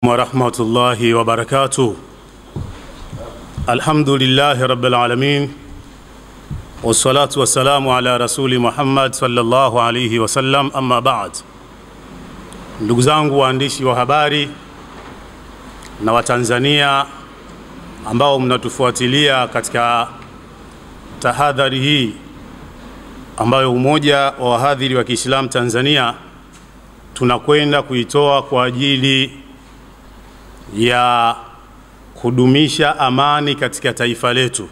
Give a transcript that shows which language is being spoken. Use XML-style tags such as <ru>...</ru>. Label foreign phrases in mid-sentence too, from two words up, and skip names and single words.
<ar>ورحمة الله وبركاته. الحمد لله رب العالمين، والصلاة والسلام على رسول محمد صلى الله عليه وسلم، أما بعد.</ar> <sw>Ndugu zangu waandishi wa habari na Watanzania ambao mnatufuatilia katika tahadhari hii ambayo Umoja wa Wahadhiri wa Kiislamu Tanzania tunakwenda kuitoa kwa ajili ya kudumisha amani katika taifa letu.</sw>